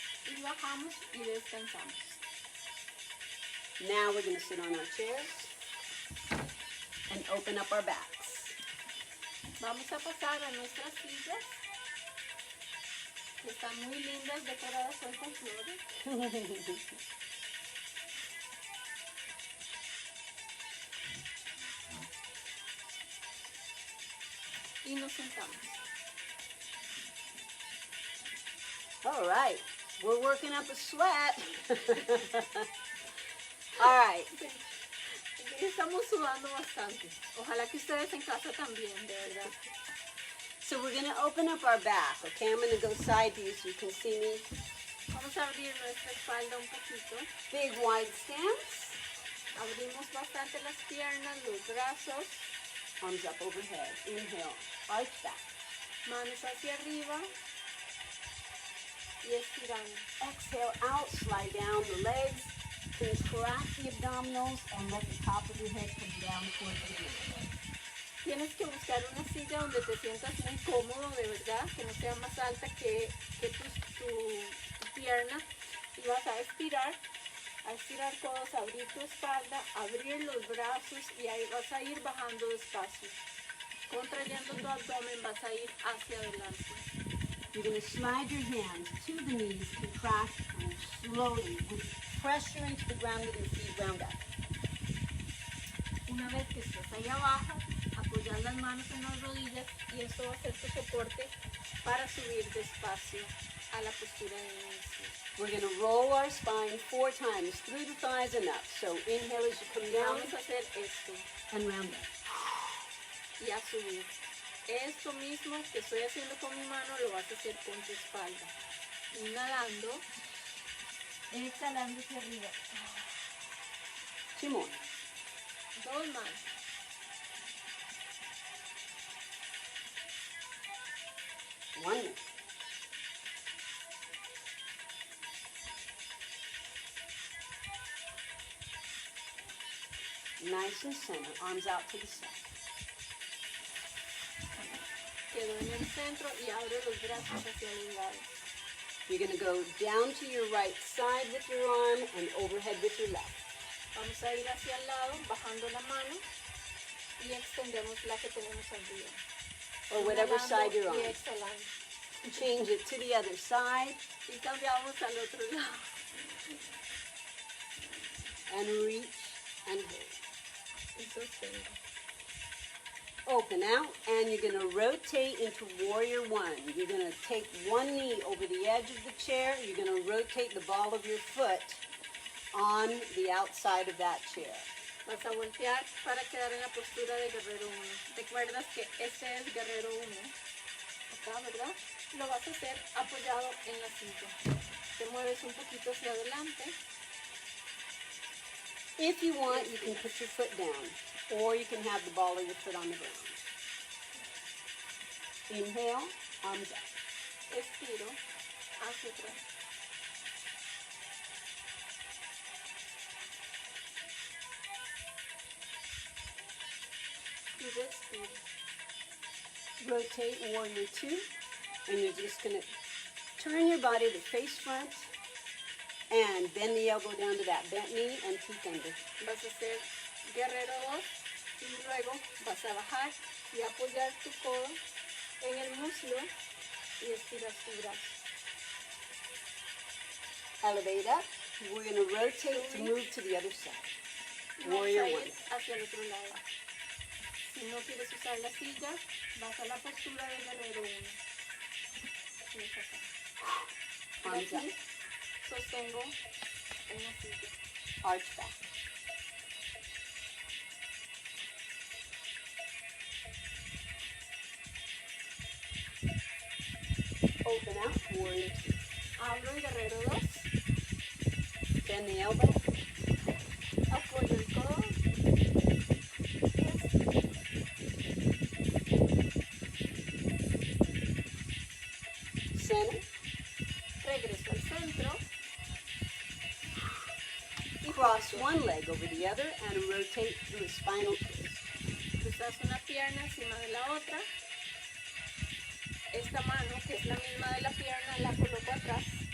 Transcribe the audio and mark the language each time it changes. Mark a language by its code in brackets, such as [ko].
[es] Y bajamos y descansamos. [en] Now we're going to sit on our chairs and open up our backs. [es] Vamos a pasar a nuestras sillas, que están muy lindas, decoradas hoy con flores. Y nos sentamos. [en] All right, we're working up a sweat. All right, [es] Estamos sudando bastante. Ojalá que ustedes en casa también, de verdad. [en] so we're going to open up our back, okay? I'm going to go side view so you can see me. [es] Vamos a abrir nuestra espalda un poquito. [en] Big wide stance, [es] Abrimos bastante las piernas, los brazos, [en] arms up overhead. Inhale, arch back. [es] manos hacia arriba y estirando. [en] Exhale out, slide down the legs, contract the abdominals, and let the top of your head come down towards the ground. [es] Tienes que buscar una silla donde te sientas muy cómodo, de verdad, que no sea más alta que tu pierna. Y vas a estirar codos, abrir tu espalda, abrir los brazos y ahí vas a ir bajando despacio. Contrayendo tu abdomen vas a ir hacia adelante. [en] You're going to slide your hands to the knees, contract, and slowly, with pressure into the ground with your feet round up. [es] Una vez que estés ahí abajo, apoyar las manos en las rodillas y esto va a ser tu soporte para subir despacio a la postura de inicio. [en] We're going to roll our spine 4 times through the thighs and up. So inhale as you come down [es] Vamos a hacer esto [en] and round up. [es] y a subir. Esto mismo que estoy haciendo con mi mano lo vas a hacer con tu espalda. Inhalando, exhalando hacia arriba. [en] 2 more. [es] 2 más. [en] One more. Nice and center, arms out to the side. [es] Quedo en el centro y abro los brazos hacia los lados. [en] You're going to go down to your right side with your arm and overhead with your left. [es] Vamos a ir hacia el lado, bajando la mano y extendemos la que tenemos arriba. [en] or whatever side you're on. [es] Y exhalando. [en] Change it to the other side [es] Y cambiamos al otro lado. [en] and reach and hold. [es] Y sostengo. [en] Open out, and you're going to rotate into warrior one. You're going to take one knee over the edge of the chair. You're going to rotate the ball of your foot on the outside of that chair. [es] Vas a voltear para quedar en la postura de guerrero 1. Recuerdas que este es guerrero 1. Acá, ¿verdad? Lo vas a hacer apoyado en la silla. Te mueves un poquito hacia adelante. [en] If you want, you can put your foot down, or you can have the ball of your foot on the ground. Inhale, arms up. [es] Estiro hacia atrás. Y respiro. [en] Rotate warrior two, and you're just going to turn your body to face front and bend the elbow down to that bent knee and peek under. [es] Vas a hacer guerrero 2 y luego vas a bajar y apoyar tu codo en el muslo y estiras tu brazo. [en] Elevate up. We're going to rotate to move to the other side. [es] Y vamos [en] Warrior [es] a ir [en] one. [es] hacia el otro lado. Si no quieres usar la silla, vas a la postura de guerrero 1. Y es acá. Y [en] Arms up. [es] aquí sostengo en la silla. [en] Arch back. Open out, warrior two. [es] Abro el guerrero 2, [en] Bend the elbow. [es] apoyo el codo y [en] Center. [es] regreso al centro. [en] Cross one leg over the other and rotate through a spinal twist. [es] Cruzas una pierna encima de la otra. Esta mano, que es la misma de la pierna, la coloco atrás.